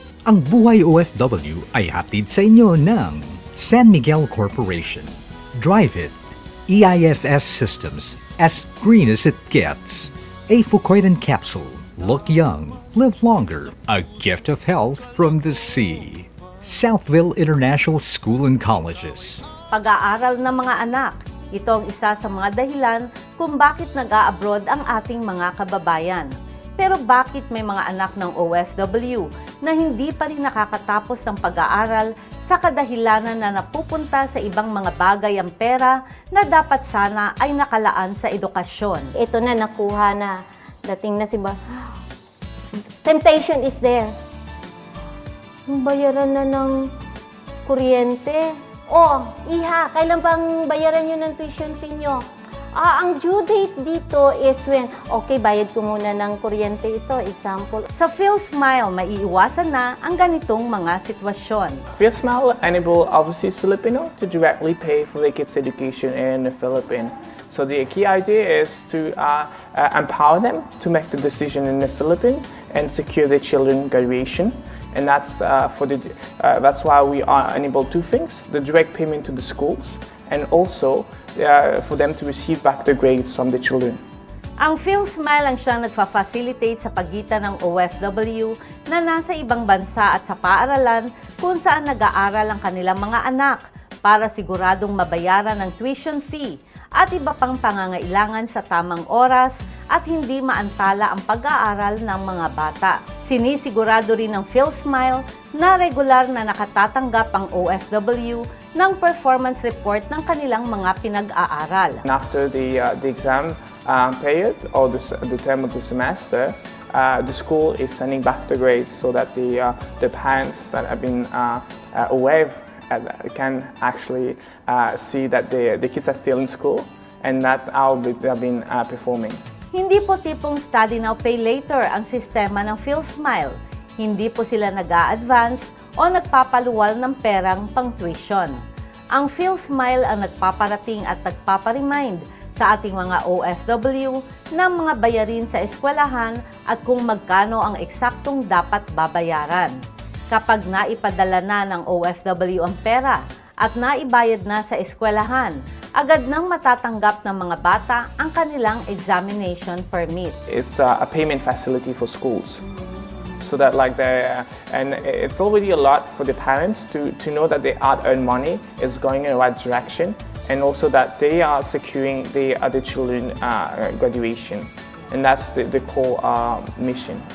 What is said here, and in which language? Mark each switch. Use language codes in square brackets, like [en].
[tl] Ang Buhay OFW ay hatid sa inyo ng San Miguel Corporation. [en] Drive it. EIFS Systems, as green as it gets. A Fucoidan capsule. Look young, live longer. A gift of health from the sea. Southville International School and Colleges. [tl] Pag-aaral ng mga anak. Ito ang isa sa mga dahilan kung bakit nag-a-abroad ang ating mga kababayan. Pero bakit may mga anak ng OFW na hindi pa rin nakakatapos ng pag-aaral sa kadahilanan na napupunta sa ibang mga bagay ang pera na dapat sana ay nakalaan sa edukasyon? Ito na, nakuha na. Dating na [en] temptation is there. [tl] Bayaran na ng kuryente, Iha, kailan bang bayaran nyo ng tuition fee nyo? Ang due date dito [en] is when, okay, [tl] bayad ko muna ng kuryente ito, example. Sa PhilSmile, maiiwasan na ang ganitong mga sitwasyon. [en] PhilSmile enable overseas Filipino to directly pay for their kids' education in the Philippines. So the key idea is to empower them to make the decision in the Philippines and secure their children's graduation. And that's that's why we enable two things: the direct payment to the schools, and also for them to receive back the grades from the children. [tl] Ang PhilSmile ang siyang nagfa-facilitate sa pagitan ng OFW na nasa ibang bansa at sa paaralan kung saan nag-aaral ang kanilang mga anak para siguradong mabayaran ang tuition fee at iba pang pangangailangan sa tamang oras at hindi maantala ang pag-aaral ng mga bata. Sinisigurado rin ng PhilSmile na regular na nakatatanggap ang OFW ng performance report ng kanilang mga pinag-aaral. [en] And after the exam period or the term of the semester, the school is sending back the grades so that the parents that have been away can actually see that the kids are still in school and that how they have been performing. [tl] Hindi po tipong [en] study now, pay later [tl] ang sistema ng PhilSmile. Hindi po sila nag-a-advance o nagpapaluwal ng perang pang-tuition. Ang PhilSmile ang nagpaparating at nagpaparemind sa ating mga OFW ng mga bayarin sa eskwelahan at kung magkano ang eksaktong dapat babayaran. Kapag naipadala na ng OFW ang pera at naibayad na sa eskwelahan, agad nang matatanggap ng mga bata ang kanilang examination permit. [en] It's a payment facility for schools. So that and it's already a lot for the parents to know that their hard-earned money is going in the right direction, and also that they are securing the other children graduation. And that's the core mission.